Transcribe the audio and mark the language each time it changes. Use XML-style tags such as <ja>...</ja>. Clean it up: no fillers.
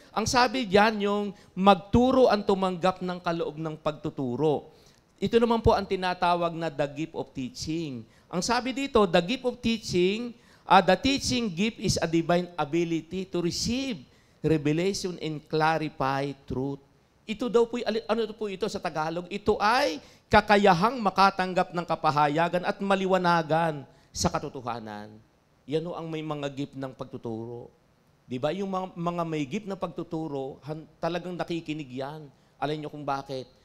<tl>Ang sabi diyan, yung magturo ang tumanggap ng kaloob ng pagtuturo. Ito naman po ang tinatawag na</tl> <en>the gift of teaching.</en> <tl>Ang sabi dito,</tl> <en>the gift of teaching, the teaching gift is a divine ability to receive revelation and clarify truth.</en> <tl>Ito daw po, ano po ito sa Tagalog? Ito ay kakayahang makatanggap ng kapahayagan at maliwanagan sa katotohanan. Yan ang may mga gift ng pagtuturo. Di ba? Yung mga may gift ng pagtuturo, talagang nakikinig yan. Alam niyo kung bakit?</tl>